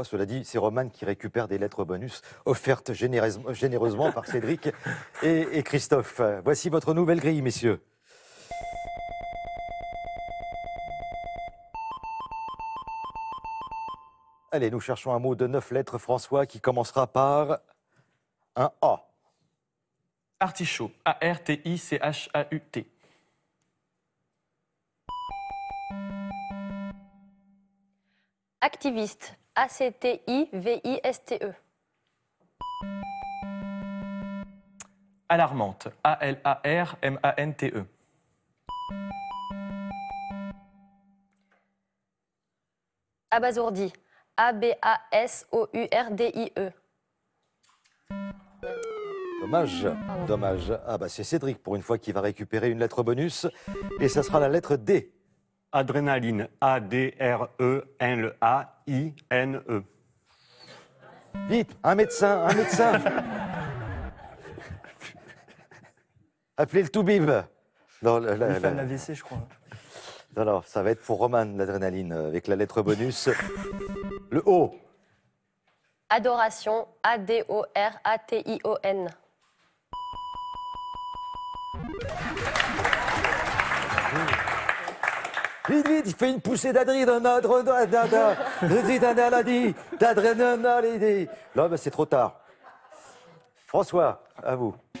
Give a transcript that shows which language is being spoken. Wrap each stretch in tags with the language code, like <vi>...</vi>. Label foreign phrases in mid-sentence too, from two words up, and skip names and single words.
<fr>Cela dit, c'est Romane qui récupère des lettres bonus offertes généreusement par Cédric et Christophe. Voici votre nouvelle grille, messieurs. Allez, nous cherchons un mot de 9 lettres, François, qui commencera par un A. Artichaut. A-R-T-I-C-H-A-U-T. Activiste. A-C-T-I-V-I-S-T-E. Alarmante. A-L-A-R-M-A-N-T-E. Abasourdi. A-B-A-S-O-U-R-D-I-E. Dommage, dommage. Ah bah c'est Cédric pour une fois qui va récupérer une lettre bonus. Et ça sera la lettre D. Adrénaline. A-D-R-E-N-A-I-N-E. Vite, un médecin, un médecin. Appelez le toubib. Non, Il fait un AVC, je crois. alors, ça va être pour Roman, l'adrénaline, avec la lettre bonus. Le O. Adoration. A-D-O-R-A-T-I-O-N. Vite, vite, il fait une poussée d'adrénaline. Là, bah, c'est trop tard. François, à vous.</fr>